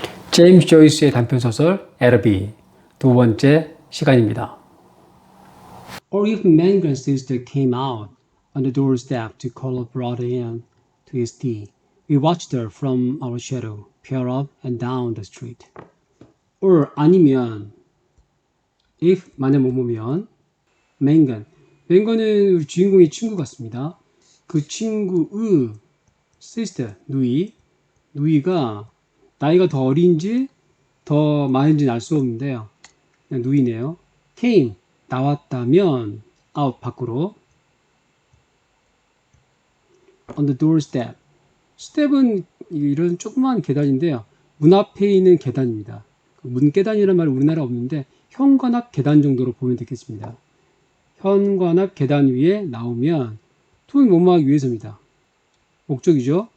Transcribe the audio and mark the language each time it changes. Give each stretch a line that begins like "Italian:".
Korean: 제임스 조이스의 단편소설 에러비 두 번째 시간입니다.
English: Or if Mangan's sister came out on the doorstep to call a brother in to his tea, we watched her from our shadow peer up and down the street.
Korean: Or 아니면 if 만약 뭐뭐면 Mangan은 우리 주인공의 친구 같습니다. 그 친구의 sister 누이가 나이가 더 어린지 더 많은지는 알 수 없는데요. 그냥 누이네요.
English: came
Korean: 나왔다면
English: out
Korean: 밖으로
English: on the doorstep.
Korean: step은 이런 조그마한 계단인데요. 문 앞에 있는 계단입니다. 문 계단이라는 말은 우리나라에 없는데 현관 앞 계단 정도로 보면 되겠습니다. 현관 앞 계단 위에 나오면 to는 뭐뭐하기 위해서입니다. 목적이죠.